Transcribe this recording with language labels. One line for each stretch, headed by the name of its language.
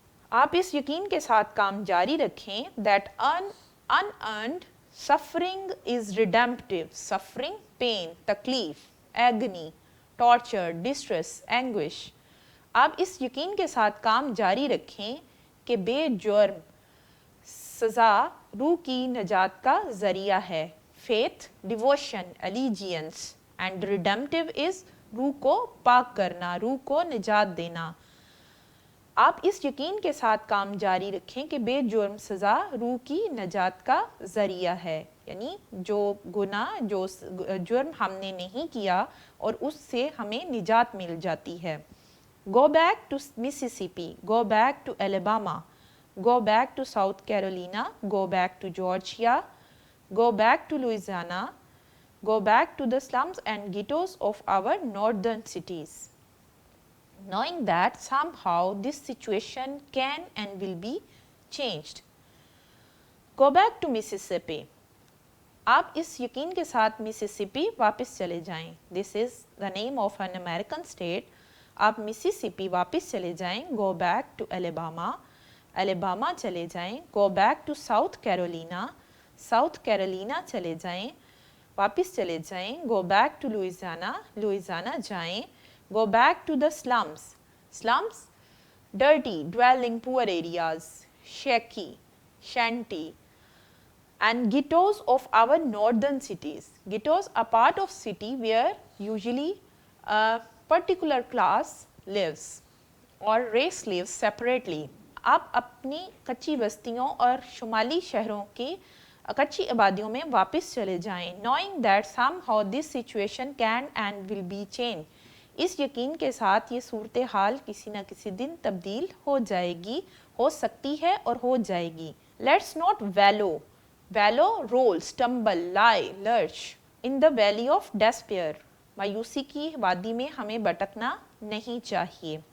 Urdu: آپ اس یقین کے ساتھ کام جاری رکھیں
English: that unearned suffering is redemptive. Suffering, pain, تکلیف, agony, torture, distress, anguish.
Urdu: آپ اس یقین کے ساتھ کام جاری رکھیں کہ بے جرم سزا روح کی نجات کا ذریعہ ہے.
English: Faith, devotion, allegiance and redemptive is
Urdu: روح کو پاک کرنا, روح کو نجات دینا. آپ اس یقین کے ساتھ کام جاری رکھیں کہ بے جرم سزا روح کی نجات کا ذریعہ ہے. یعنی جو گناہ جو جرم ہم نے نہیں کیا اور اس سے ہمیں نجات مل جاتی ہے.
English: Go back to Mississippi, go back to Alabama, go back to South Carolina, go back to Georgia, go back to Louisiana, go back to the slums and ghettos of our northern cities. Knowing that somehow this situation can and will be changed. Go back to Mississippi.
Urdu: آپ اس یقین کے ساتھ Mississippi واپس چلے جائیں.
English: This is the name of an American state.
Urdu: آپ Mississippi واپس چلے جائیں.
English: Go back to Alabama.
Urdu: Alabama چلے جائیں.
English: Go back to South Carolina.
Urdu: South Carolina چلے جائیں. واپس چلے جائیں.
English: Go back to Louisiana. Louisiana جائیں. Go back to the slums. Slums, dirty, dwelling poor areas, shaky, shanty, and ghettos of our northern cities. Ghettos are part of city where usually a particular class lives or race lives separately.
Urdu: آپ اپنی کچی بستیوں اور شمالی شہروں کی کچی آبادیوں میں واپس چلے جائیں.
English: Knowing that somehow this situation can and will be changed.
Urdu: اس یقین کے ساتھ یہ صورتحال کسی نہ کسی دن تبدیل ہو جائے گی, ہو سکتی ہے اور ہو جائے گی.
English: Let's not wallow, roll, stumble, lie, lurch in the valley of despair.
Urdu: مایوسی کی وادی میں ہمیں بھٹکنا نہیں چاہیے.